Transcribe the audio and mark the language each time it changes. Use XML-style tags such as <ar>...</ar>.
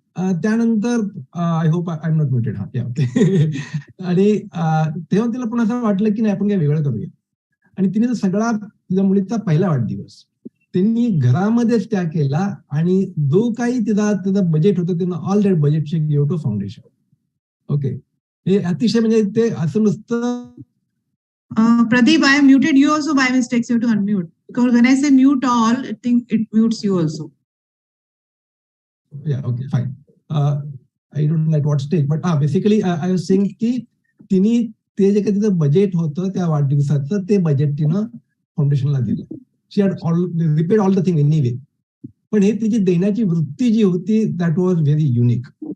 <mr>त्यानंतर</mr> <en>I hope I am not muted.</en> <mr>हा okay. आणि तेव्हा तिला पण असं वाटलं की नाही आपण काय वेगळं करूया. आणि तिने सगळा तिच्या मुलीचा पहिला वाढदिवस त्यांनी घरामध्येच त्या केला आणि जो काही तिचा बजेट होतं तिनं</mr> <en>All that budget she give to foundation.</en> <mr>Okay. हे अतिशय म्हणजे ते असं नुसतं.</mr> <en>Pradeep, I am muted you also by mistake, so you have to unmute. Because when I say mute all, I think it mutes you also. Yeah, okay, fine. I don't know at what stage, but basically I was saying</en> <mr>की तिने ते जे काही तिचं budget होतं त्या वाढदिवसाचं ते budget तिनं फाउंडेशनला दिलं.</mr> <en>She had repaid all the thing anyway.</en> <mr>पण हे तिची देण्याची वृत्ती जी होती</mr> <en>That was very unique.</en>